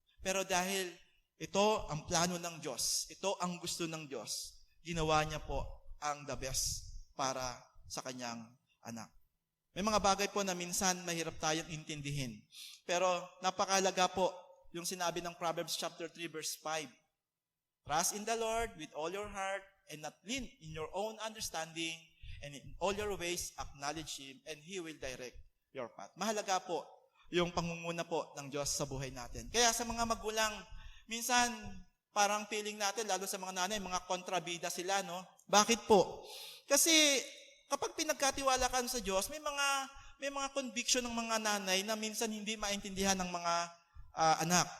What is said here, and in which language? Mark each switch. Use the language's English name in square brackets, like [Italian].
[Filipino] Pero dahil ito ang plano ng Diyos, ito ang gusto ng Diyos, ginawa niya po ang the best para sa kanyang anak. May mga bagay po na minsan mahirap tayong intindihin. Pero napakalaga po yung sinabi ng Proverbs chapter 3 verse 5. [English] Trust in the Lord with all your heart and not lean in your own understanding, and in all your ways acknowledge Him and He will direct your path. [Filipino] Mahalaga po yung pangunguna po ng Diyos sa buhay natin. Kaya sa mga magulang, minsan parang feeling natin, lalo sa mga nanay, mga kontrabida sila, no? Bakit po? Kasi kapag pinagkatiwala ka sa Diyos, may mga conviction ng mga nanay na minsan hindi maintindihan ng mga anak.